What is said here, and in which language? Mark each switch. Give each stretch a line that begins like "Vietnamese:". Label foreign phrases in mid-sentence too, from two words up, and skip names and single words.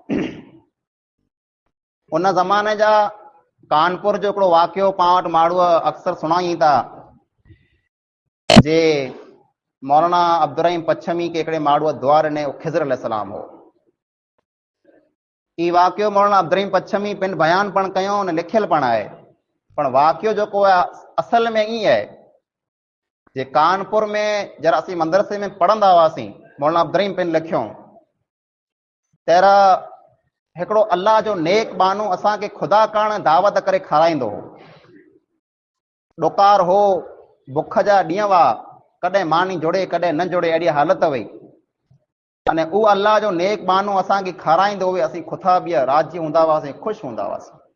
Sindhi: उन ज़माने जा कानपुर जो हिकिड़ो वाक़ियो पां वटि माण्हू अक्सर सुणाई था जे मौलाना अब्दुल रहीम पच्छमी के हिकिड़े माण्हूअ दुआ ॾिने खिज़र अलैहिस्सलाम हो। ई वाक़ियो मौलाना अब्दुल रहीम पच्छमी पिन बयान पण कयो उन लिखियल पण आहे पण वाक़ियो जेको आहे असल में ई है जे कानपुर में जरा असीं मदरसे में पढ़ंदा हुआसीं मौलाना अब्दुल रहीम पिन लिखियो तेरा हिकिड़ो अल्लाह जो नेक बानो असांखे खुदा करण दावत करे खाराईंदो हो ॾोकार हो बुख जा ॾींहं हुआ कॾहिं मानी जुड़े कॾहिं न जुड़े अहिड़ी हालत हुई अने उहो अल्लाह जो नेक बानो असांखे खाराईंदो हुए असीं खुथा बि राज़ी हूंदा हुआसीं ख़ुशि हूंदा हुआसीं।